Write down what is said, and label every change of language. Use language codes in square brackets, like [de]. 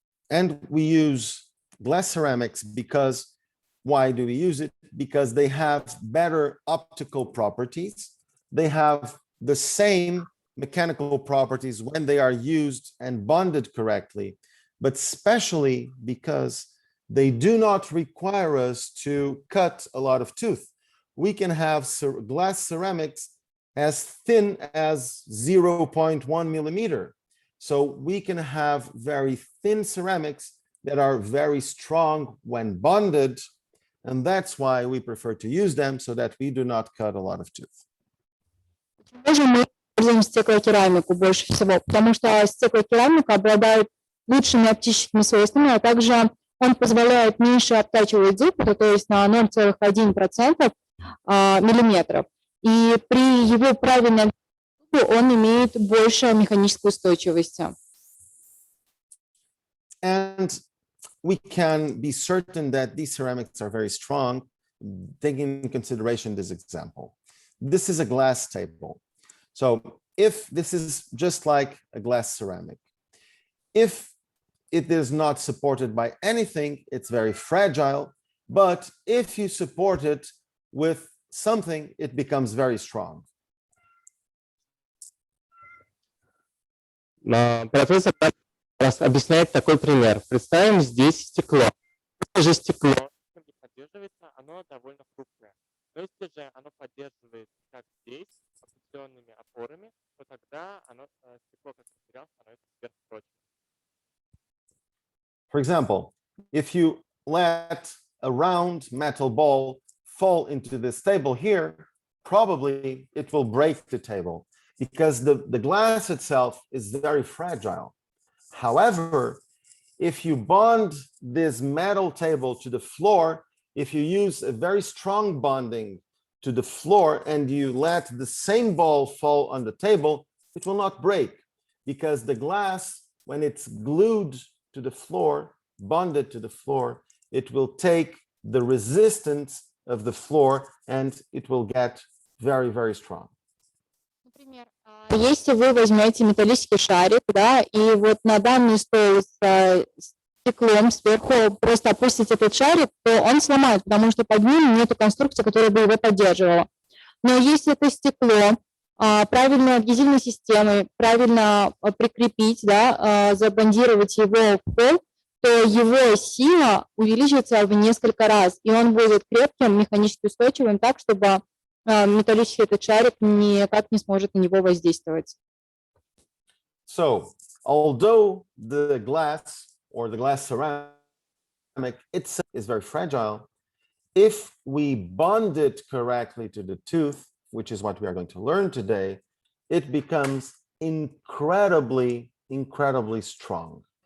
[en] And we use glass ceramics because, why do we use it? Because they have better optical properties. They have the same mechanical properties when they are used and bonded correctly, but especially because they do not require us to cut a lot of tooth. We can have glass ceramics as thin as 0.1 millimeter. So we can have very thin ceramics that are very strong when bonded, and that's why we prefer to use them so that we do not cut a lot of tooth. [ru] Мы используем стеклокерамику больше всего, потому что стеклокерамика обладает лучшими оптическими свойствами, а также он позволяет меньше обтачивать зуб, то есть на 0,1% миллиметров. И при его правильном он имеет больше механической устойчивости. [en] And we can be certain that these ceramics are very strong, taking into consideration this example. This is a glass table. So if this is just like a glass ceramic, if it is not supported by anything, it's very fragile, but if you support it with something, it becomes very strong. [ru] Профессор объясняет такой пример. Представим здесь стекло. Это же стекло поддерживается, оно довольно хрупкое. Но если же оно поддерживается, как здесь, определенными опорами, то тогда стекло как материал становится сверхпрочным. [en] For example, if you let a round metal ball fall into this table here, probably it will break the table because the glass itself is very fragile. However, if you bond this metal table to the floor, if you use a very strong bonding to the floor and you let the same ball fall on the table, it will not break because the glass, when it's glued to the floor, bonded to the floor, it will take the resistance of the floor and it will get very, very strong. [ru] Например, если вы возьмете металлический шарик, да, и вот на данный стол с стеклом сверху просто опустите этот шарик, то он сломает, потому что под ним нет конструкции, которая бы его поддерживала. Но если это стекло правильной адгезивной системой, правильно прикрепить, да, забондировать его в пол, то его сила увеличится в несколько раз, и он будет крепким, механически устойчивым, так, чтобы металлический этот шарик никак не сможет на него воздействовать. [en] So, although the glass or the glass ceramic itself is very fragile, if we bond it correctly to the tooth, which is what we are going to learn today, it becomes incredibly, incredibly strong.